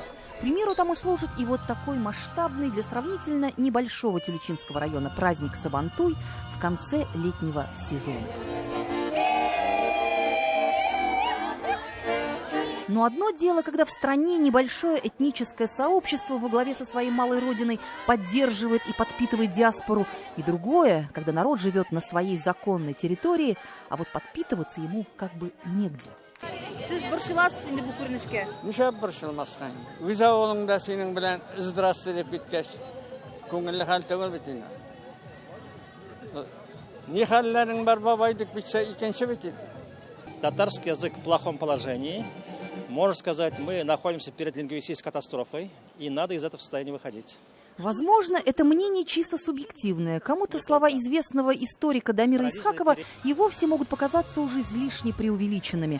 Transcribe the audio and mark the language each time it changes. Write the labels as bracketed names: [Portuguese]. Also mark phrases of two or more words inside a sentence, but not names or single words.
[Russian] К примеру тому служит и вот такой масштабный для сравнительно небольшого Тюльчинского района праздник Сабантуй в конце летнего сезона. Но одно дело, когда в стране небольшое этническое сообщество во главе со своей малой родиной поддерживает и подпитывает диаспору, и другое, когда народ живет на своей законной территории, а вот подпитываться ему как бы негде. [Tatar] Siz borçlusunuz indi bu күренешкә. Нишләп борчылмаска? Үз авылыңда синең белән здравствуй дип киткәч, күңелле хәл түгел бит инде. Ни хәлләрең бар бабай дип битсә икенче бит инде. [Russian] Татарский язык в плохом положении. Можно сказать, мы находимся перед лингвистической катастрофой, и надо из этого состояния выходить. Возможно, это мнение чисто субъективное. Кому-то слова известного историка Дамира Исхакова и вовсе могут показаться уже излишне преувеличенными.